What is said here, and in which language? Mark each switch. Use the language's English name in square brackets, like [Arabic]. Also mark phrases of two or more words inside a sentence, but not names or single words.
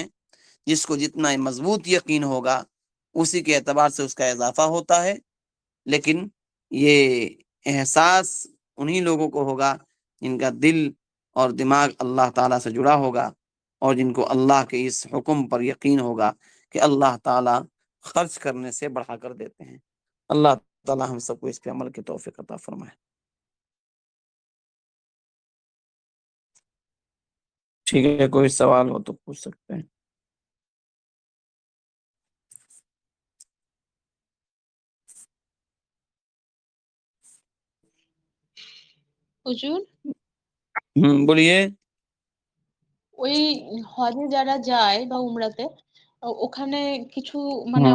[Urdu] جس کو جتنا مضبوط یقین ہوگا اسی کے اعتبار سے اس کا اضافہ ہوتا ہے، لیکن یہ احساس انہی لوگوں کو ہوگا جن کا دل اور دماغ اللہ تعالیٰ سے جڑا ہوگا، اور جن کو اللہ کے اس حکم پر یقین ہوگا کہ اللہ تعالیٰ خرچ کرنے سے بڑھا کر دیتے ہیں۔ اللہ تعالیٰ ہم سب کو اس پہ عمل کی توفیق عطا فرمائے۔ ٹھیک ہے، کوئی سوال ہو تو پوچھ سکتے ہیں۔ [Bangla] হুজুর, [Urdu] بولیے۔ [Bangla] ওই হজে যারা যায় বা উমরাতে, ওখানে কিছু মানে